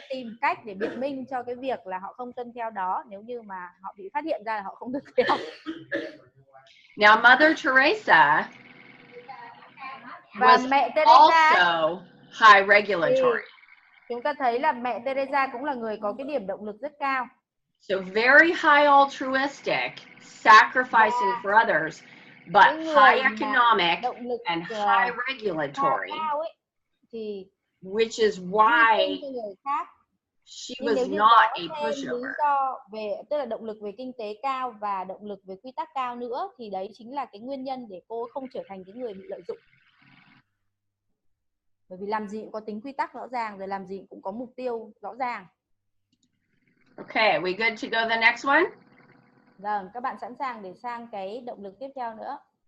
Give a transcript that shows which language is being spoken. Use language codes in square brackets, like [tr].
[vi] sẽ tìm cách để biện minh cho cái việc là họ không tuân theo đó nếu như mà họ bị phát hiện ra là họ không tuân theo. [en] Now Mother Teresa was also high regulatory. [vi] Chúng ta thấy là mẹ Teresa cũng là người có cái điểm động lực rất cao. [en] So very high altruistic, sacrificing for others, but high economic and high regulatory, which is why she was not a pushover. [vi] Tức là động lực về kinh tế cao và động lực về quy tắc cao nữa, thì đấy chính là cái nguyên nhân để cô không trở thành cái người bị lợi dụng. Bởi vì làm gì cũng có tính quy tắc rõ ràng, rồi làm gì cũng có mục tiêu rõ ràng. [en] Okay, we good to go the next one? [vi] Vâng, các bạn sẵn sàng để sang cái động lực tiếp theo nữa.